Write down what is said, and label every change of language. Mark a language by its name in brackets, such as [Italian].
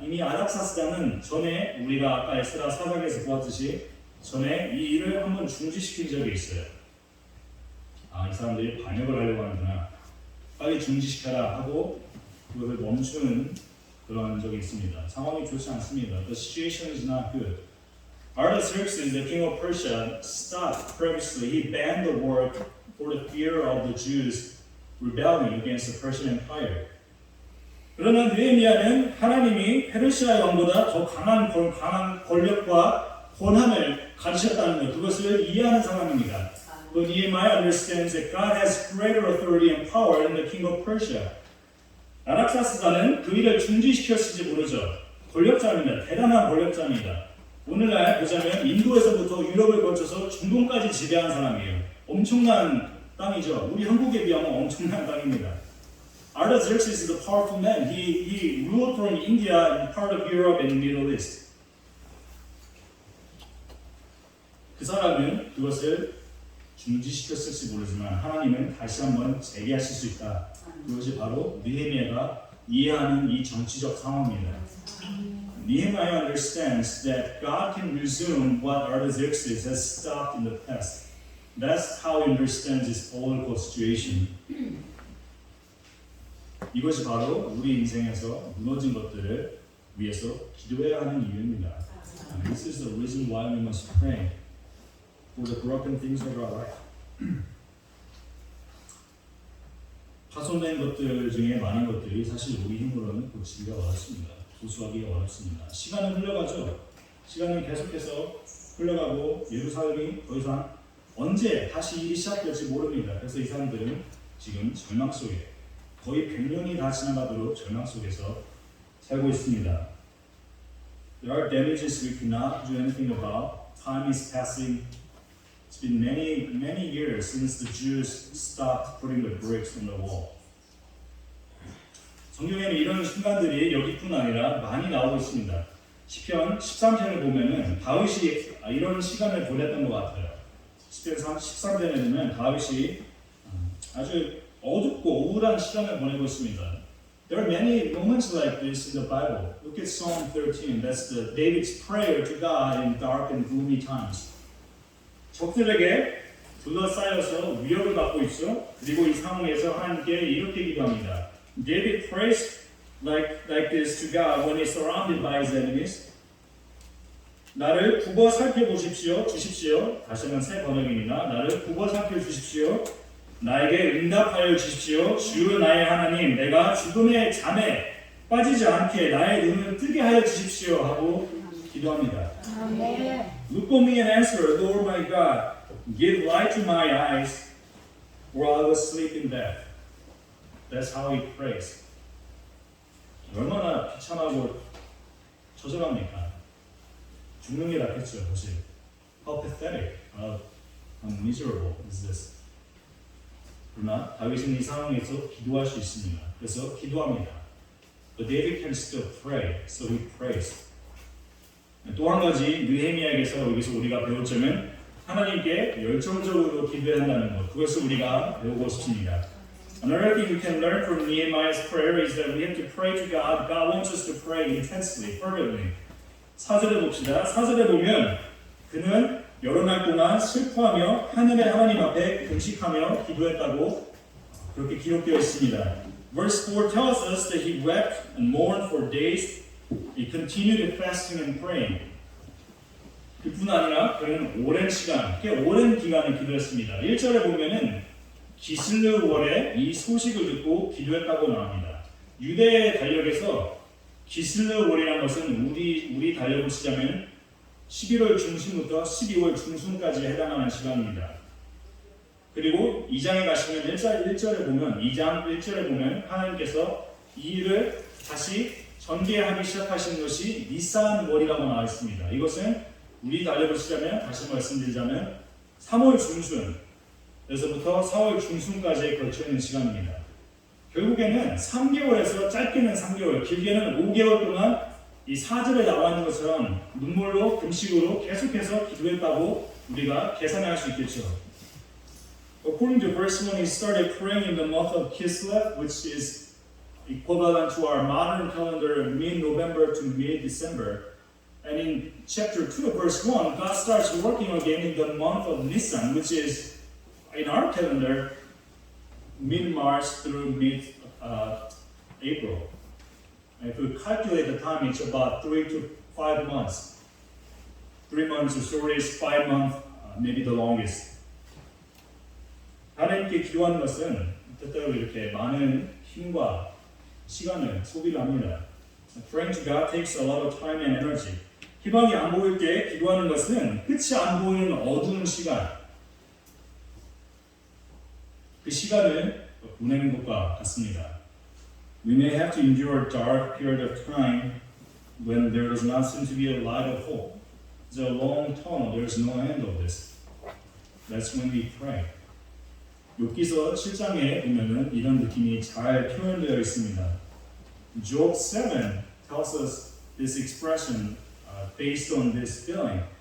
[Korean] 이미 아닥사스다는 전에 우리가 아까 에스라 4장에서 보았듯이 전에 이 일을 한번 중지시킨 적이 있어요. 이 사람들이 반역을 하려고 하는구나. 빨리 중지시켜라 하고 그것을 멈추는 그런 적이 있습니다. 상황이 좋지 않습니다. [English] The situation is not good. Artaxerxes, the king of Persia, stopped previously. He banned the work for the fear of the Jews rebelling against the Persian Empire. [Korean] 그러나 느헤미야는 하나님이 페르시아 왕보다 더 강한 권력과 권한을 가지셨다는 것, 그것을 이해하는 사람입니다. [English] But Nehemiah understands that God has greater authority and power than the king of Persia. [Korean] 아닥사스다는 그 일을 중지시켰을지 모르죠. 권력자입니다. 대단한 권력자입니다. 오늘날 보자면 인도에서부터 유럽을 거쳐서 중동까지 지배한 사람이에요. 엄청난 땅이죠. 우리 한국에 비하면 엄청난 땅입니다. [English] Artaxerxes is a powerful man. He ruled from India and part of Europe and Middle East. [Korean] 그 사람은 그것을 중지시켰을지 모르지만 하나님은 다시 한번 재개하실 수 있다. 그것이 바로 느헤미야가 이해하는 이 정치적 상황입니다. [English] Nehemiah understands that God can resume what Artaxerxes has stopped in the past. That's how he understands his political situation. [Korean] 이것이 바로 우리 인생에서 무너진 것들을 위해서 기도해야 하는 이유입니다. [English] This is the reason why we must pray for the broken things of our life. [Korean] 파손된 것들 중에 많은 것들이 사실 우리 힘으로는 고치기가 어렵습니다. 고수하기가 어렵습니다. 시간은 흘러가죠. 시간은 계속해서 흘러가고 예루살렘이 더 이상 언제 다시 일이 시작될지 모릅니다. 그래서 이 사람들은 지금 절망 속에 거의 100년이 다 지나가도록 절망 속에서 살고 있습니다. [English] There are damages we cannot do anything about. Time is passing. It's been many years since the Jews stopped putting the bricks on the wall. [Korean] 성경에는 이런 순간들이 여기뿐 아니라 많이 나오고 있습니다. 시편 13편을 보면은 다윗이 이런 시간을 보냈던 것 같아요. 시편 13편에 보면 다윗이 아주 어둡고 우울한 시간을 보내고 있습니다. [English] There are many moments like this in the Bible. Look at Psalm 13. That's David's prayer to God in dark and gloomy times. [Korean] 적들에게 둘러싸여서 위협을 받고 있죠. 그리고 이 상황에서 하나님께 이렇게 기도합니다. [English] David prays like this to God when he's surrounded by his enemies. [Korean] 나를 굽어 살펴보십시오. 주십시오. 다시 한번 새 번역입니다. 나를 굽어 살펴주십시오. 나에게 응답하여 주십시오. 주 나의 하나님, 내가 죽음의 잠에 빠지지 않게 나의 눈을 뜨게 하여 주십시오 하고 기도합니다. [English] Look on me and answer, Lord my God. Give light to my eyes, or I will sleep in death. That's how he prays. [Korean] 얼마나 비참하고 처절합니까? 죽는 게 낫겠죠, 사실. [English] How pathetic, how miserable is this? [Korean] 그러나 다윗은 이 상황에서 기도할 수 있습니다. 그래서 기도합니다. [English] But David can still pray, so he prays. [Korean] 또 한 가지 느헤미야에게서 여기서 우리가 배울 점은 하나님께 열정적으로 기도해야 한다는 것. 그것을 우리가 배우고 싶습니다. [English] Another thing we can learn from Nehemiah's prayer is that we have to pray to God. God wants us to pray intensely, fervently. [Korean] 4절에 봅시다. 4절에 보면 그는 여러 날 동안 슬퍼하며 하늘의 하나님 앞에 금식하며 기도했다고 그렇게 기록되어 있습니다. [English] Verse 4 tells us that he wept and mourned for days. He continued fasting and praying. [Korean] 그뿐 아니라 그는 오랜 시간, 꽤 오랜 기간을 기도했습니다. 1절에 보면은 기슬르 월에 이 소식을 듣고 기도했다고 나옵니다. 유대 달력에서 기슬르 월이라는 것은 우리 달력을 쓰자면 11월 중순부터 12월 중순까지 해당하는 시간입니다. 그리고 2장에 가시면 1절에 보면 2장 1절에 보면 하나님께서 이 일을 다시 전개하기 시작하신 것이 니산 월이라고 나와 있습니다. 이것은 우리 달력을 쓰자면 다시 말씀드리자면 3월 중순에서부터 4월 중순까지에 걸쳐 있는 시간입니다. 결국에는 3개월에서 짧게는 3개월, 길게는 5개월 동안 이 4절에 나와 있는 것처럼 눈물로 금식으로 계속해서 기도했다고 우리가 계산할 수 있겠죠. [English] According to verse 1, he started praying in the month of Kislev, which is equivalent to our modern calendar mid-November to mid-December. And in chapter 2, verse 1, God starts working again in the month of Nisan, which is in our calendar mid-March through mid-April. If we calculate the time, it's about 3 to 5 months. 3 months the shortest, 5 months maybe the longest. [Korean] 하나님께 기도하는 것은 때때로 이렇게 많은 힘과 시간을 소비를 합니다. [English] Praying to God takes a lot of time and energy. [Korean] 희망이 안 보일 때 기도하는 것은 끝이 안 보이는 어두운 시간. 그 시간을 보내는 것과 같습니다. [English] We may have to endure a dark period of time when there does not seem to be a light of hope. It's a long tunnel. There is no end of this. That's when we pray. [Korean] 욥기서 7장에 보면은 이런 느낌이 잘 표현되어 있습니다. [English] Job 7 tells us this expression based on this feeling.